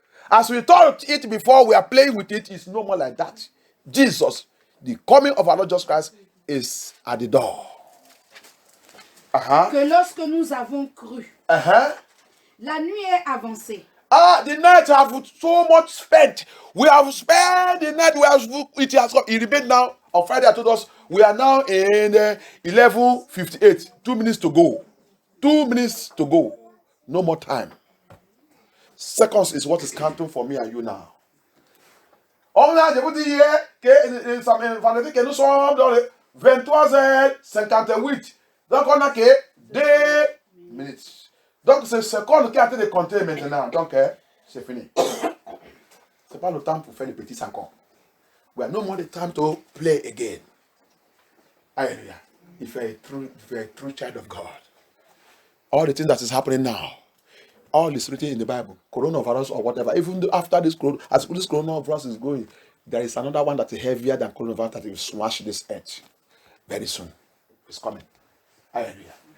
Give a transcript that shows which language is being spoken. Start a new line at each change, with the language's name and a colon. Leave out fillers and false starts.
English: As we thought it before, we are playing with it. It's no more like that. Jesus, the coming of our Lord Jesus Christ, is at the door.
French: Que lorsque nous avons cru, la nuit est avancée.
English: The night have so much spent. We have spent the night. It has come. It remained now. On Friday, I told us we are now in 11:58. 2 minutes to go. 2 minutes to go. No more time. Seconds is what is counting for me and you now.
French: On a, je vous dis hier que vendredi que nous sommes dans les 23h58. Donc on a que 2 minutes. Donc c'est ce qu'on est en train de compter maintenant. Donc c'est fini. C'est pas le temps pour faire les petits 50.
English: We have no more the time to play again. Hallelujah. If you're a true child of God, all the things that is happening now, all is written in the Bible, coronavirus or whatever, even after this coronavirus is going, there is another one that is heavier than coronavirus that will smash this earth very soon. It's coming. Hallelujah.